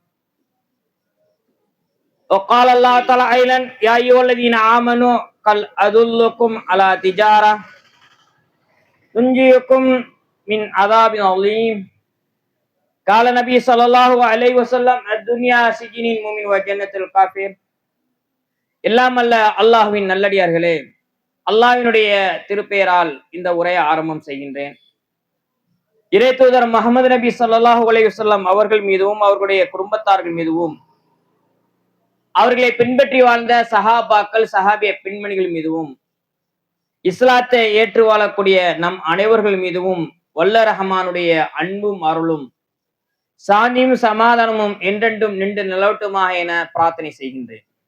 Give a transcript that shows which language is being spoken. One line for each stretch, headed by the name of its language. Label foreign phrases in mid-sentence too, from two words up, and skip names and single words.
Arabic: وقال الله تعالى أيضا: يا أيها الذين آمنوا هل أدلكم على تجارة تنجيكم من عذاب أليم. قال النبي صلى الله عليه وسلم: الدنيا سجن المؤمن وجنة الكافر.
Tamil: எல்லாம் அல்ல அல்லாஹ்வின் நல்லடியார்களே, அல்லாஹ்வினுடைய திருப்பெயரால் இந்த உரையை ஆரம்பம் செய்கின்றேன். இறை தூதர் முஹம்மது நபி
Arabic: صلى الله عليه وسلم
Tamil: அவர்கள் மீதும் அவர்களுடைய குடும்பத்தார்கள் மீதும் அவர்களை பின்பற்றி வாழ்ந்த சஹாபாக்கள் சஹாபிய பெண்மணிகள் மீதும் இஸ்லாத்தை ஏற்று வாழக்கூடிய நம் அனைவர்கள் மீதும் வல்ல ரஹ்மானுடைய அன்பும் அருளும் சாந்தியும் சமாதானமும் என்றென்றும் நின்று நிலவட்டுமாக என பிரார்த்தனை செய்கின்றேன்.